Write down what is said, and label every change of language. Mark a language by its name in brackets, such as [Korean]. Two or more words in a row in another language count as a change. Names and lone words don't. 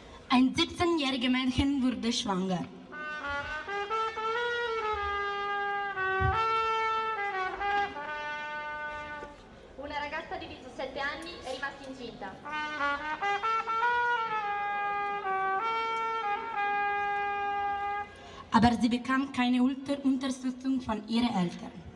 [German] Ein 17-jähriges Mädchen wurde schwanger. [Italian] Una ragazza di 17 anni è rimasta incinta. [German] Aber sie bekam keine Unterstützung von ihren Eltern.